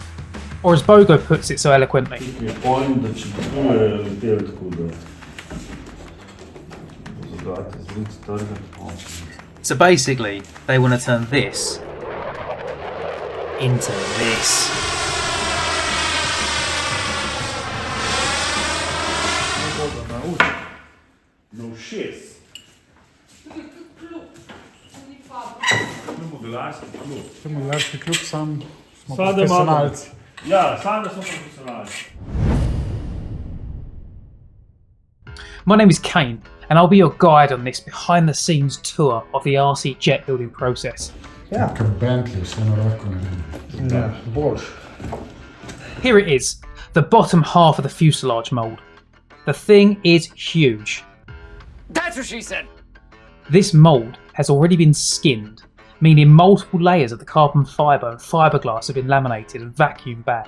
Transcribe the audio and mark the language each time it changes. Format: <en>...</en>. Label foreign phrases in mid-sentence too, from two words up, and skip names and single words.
<en>Or as Bogo puts it so eloquently, so basically they want to turn this into this. No shit.</en> <sl>Modularski klub, sam smo profesionalci. Ja, sami smo profesionalci.</sl> <en>My name is Kane, and I'll be your guide on this behind the scenes tour of the RC jet building process.</en> <sl>Ja. Bentley, vseeno lahko ne vem. Ja, boljš.</sl> <en>Here it is, the bottom half of the fuselage mould. The thing is huge. That's what she said! This mould has already been skinned, meaning multiple layers of the carbon fibre and fiberglass have been laminated and vacuum bagged.</en>